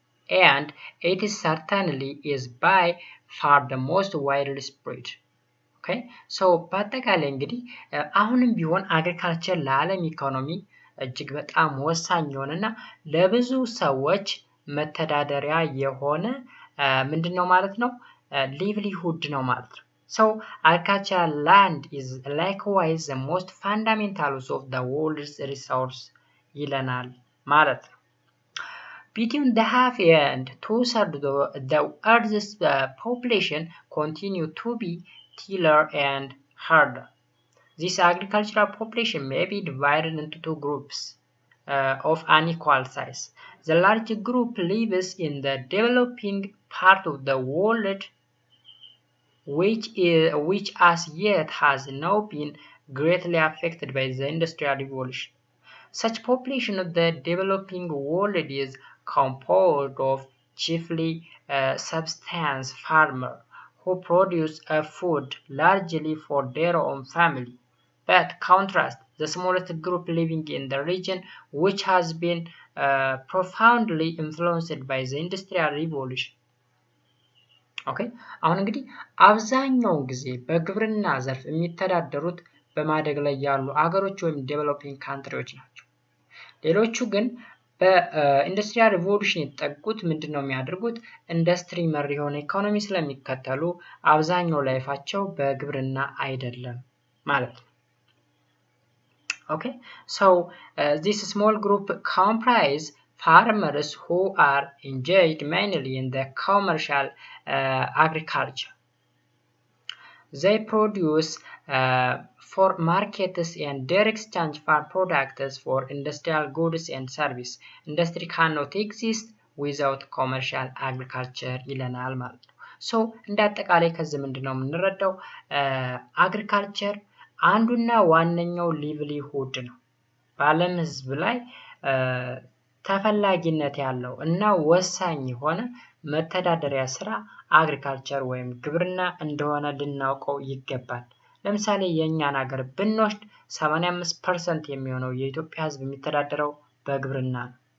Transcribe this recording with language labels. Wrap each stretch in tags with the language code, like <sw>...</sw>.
<en>And it is certainly is by far the most widely spread. Okay?</en> <am>So በአጠቃላይ እንግዲህ አሁንም ቢሆን አግሪካልቸር ለዓለም ኢኮኖሚ እጅግ በጣም ወሳኝ የሆነና ለብዙ ሰዎች መተዳደሪያ የሆነ ምንድነው ማለት ነው? ሊቭሊሁድ ነው ማለት ነው።</am> <en>So agricultural land is likewise the most fundamental of the world's resource</en> <am>ይለናል ማለት ነው።</am> <en>Between the half and two-thirds of the Earth's population continue to be tiller and herder. This agricultural population may be divided into two groups of unequal size. The large group lives in the developing part of the world, which as yet has not been greatly affected by the Industrial Revolution. Such population of the developing world is composed of chiefly subsistence farmers who produce food largely for their own family. But contrast the smallest group living in the region, which has been profoundly influenced by the Industrial Revolution.</en> <am>ኦኬ አሁን እንግዲህ አብዛኛውን ጊዜ በግብርና ዘርፍ የሚተዳደሩት በማደግ ላይ ያሉ አገሮች ወይም ዴቨሎፒንግ ካንትሪዎች ናቸው። ሌሎቹ ግን በኢንዱስትሪያል ሪቮሉሽን የተጠቁት ምንድነው የሚያደርጉት? ኢንዱስትሪ መር የሆነ ኢኮኖሚ ስለሚከተሉ አብዛኛው ላይፋቸው በግብርና አይደለም ማለት ነው። ኦኬ</am> <en>so this small group comprise farmers who are engaged mainly in the commercial agriculture. They produce for markets and their exchange farm products for industrial goods and service. Industry cannot exist without commercial agriculture</en> <am>ይለናል ማለት ነው። ሶ እንደ አጠቃላይ ከዚህ ምንድነው የምንረዳው? አግሪካልቸር አንዱና ዋነኛው ሊቭሊሁድ ነው። በዓለም ህዝብ ላይ ተፈላጊነት ያለው እና ወሳኝ የሆነ መተዳደሪያ ስራ አግሪካልቸር ወይም ግብርና እንደሆነ ልናውቀው ይገባል። ለምሳሌ የእኛን ሀገር ብንወስድ 85% የሚሆነው የኢትዮጵያ ህዝብ የሚተዳደረው በግብርና ነው።</am>